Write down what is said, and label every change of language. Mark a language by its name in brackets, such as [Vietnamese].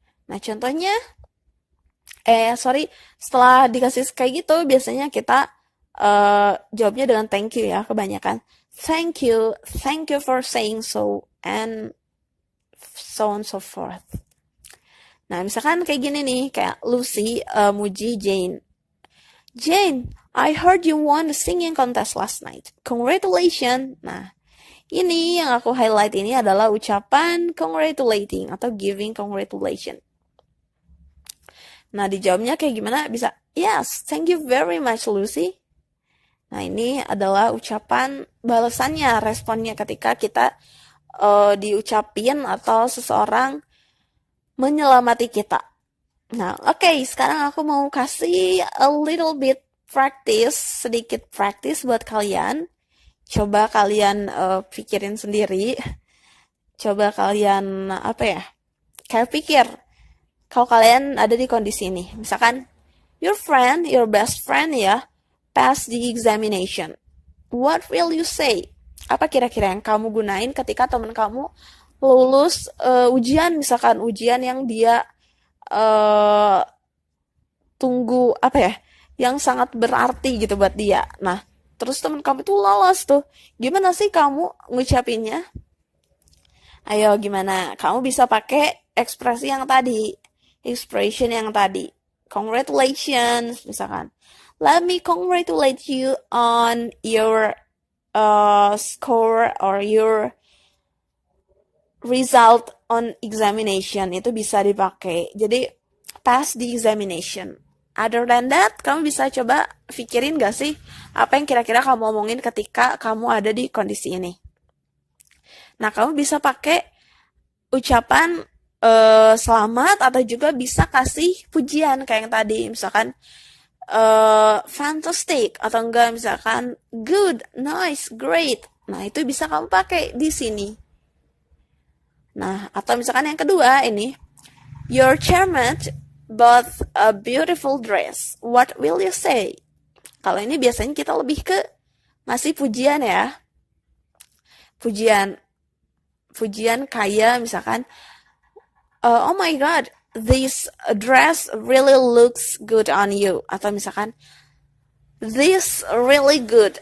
[Indonesian] Nah, contohnya setelah dikasih kayak gitu biasanya kita jawabnya dengan [English] thank you [Indonesian] ya, kebanyakan. [English] Thank you for saying so, and so on so forth. [Indonesian] Nah, misalkan kayak gini nih, kayak Lucy muji Jane. [English] Jane, I heard you won the singing contest last night. Congratulations. [Indonesian] Nah, ini yang aku highlight ini adalah ucapan congratulating atau giving congratulations. Nah, dijawabnya kayak gimana? [English] Bisa, yes, thank you very much Lucy. [Indonesian] Nah, ini adalah ucapan balasannya, responnya ketika kita diucapin atau seseorang menyelamati kita. Nah, oke, sekarang aku mau kasih [English] a little bit [Indonesian] sedikit practice buat kalian. Coba kalian pikirin sendiri. Coba kalian, kayak pikir, kalau kalian ada di kondisi ini. Misalkan, [English] your best friend [Indonesian] ya, [English] pass the examination. What will you say? [Indonesian] Apa kira-kira yang kamu gunain ketika teman kamu lulus ujian, misalkan ujian yang dia eh, tunggu apa ya, yang sangat berarti gitu buat dia. Nah, terus temen kamu itu lolos tuh. Gimana sih kamu ngucapinnya? Ayo gimana? Kamu bisa pakai ekspresi yang tadi, expression yang tadi. [English] Congratulations, misalkan. Let me congratulate you on your score or your result on examination. [Indonesian] Itu bisa dipakai. Jadi [English] pass the examination. Other than that, [Indonesian] kamu bisa coba pikirin gak sih apa yang kira-kira kamu omongin ketika kamu ada di kondisi ini. Nah, kamu bisa pakai ucapan selamat atau juga bisa kasih pujian kayak yang tadi. Misalkan fantastic atau enggak misalkan good, nice, great. Nah, itu bisa kamu pakai di sini. Nah, atau misalkan yang kedua ini, [English] your chairman bought a beautiful dress. What will you say? [Indonesian] Kalau ini biasanya kita lebih ke masih pujian ya. Pujian kayak misalkan, [English] oh my god, this dress really looks good on you. [Indonesian] Atau misalkan, [English] this really good.